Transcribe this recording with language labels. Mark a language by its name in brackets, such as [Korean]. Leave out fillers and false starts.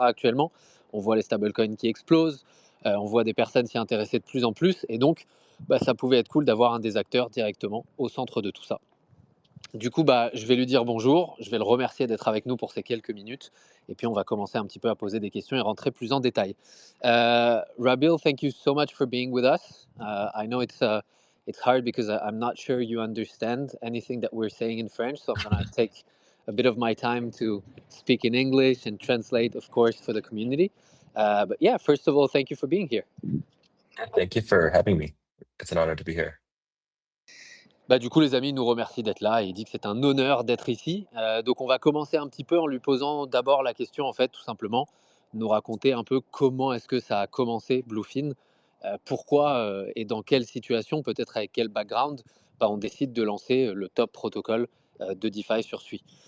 [French] Actuellement, on voit les stablecoins qui explosent. On voit des personnes s'y intéresser de plus en plus, et donc ça pouvait être cool d'avoir un des acteurs directement au centre de tout ça. Du coup, je vais lui dire bonjour, je vais le remercier d'être avec nous pour ces quelques minutes, et puis on va commencer un petit peu à poser des questions et rentrer plus en détail. [English] Rabil, thank you so much for being with us. I know it's hard because I'm not sure you understand anything that we're saying in French, so I'm going to take a bit of my time to speak in English and translate, of course, for the community. But yeah, first of all, thank you for being here. Thank you for having me. It's an honor to be here. [French] Du coup, les amis, il nous remercie d'être là et il dit que c'est un honneur d'être ici. Donc, on va commencer un petit peu en lui posant d'abord la question, en fait, tout simplement, nous raconter un peu comment est-ce que ça a commencé, Bluefin, pourquoi et dans quelle situation, peut-être avec quel background, on décide de lancer le top protocole de DeFi sur Sui.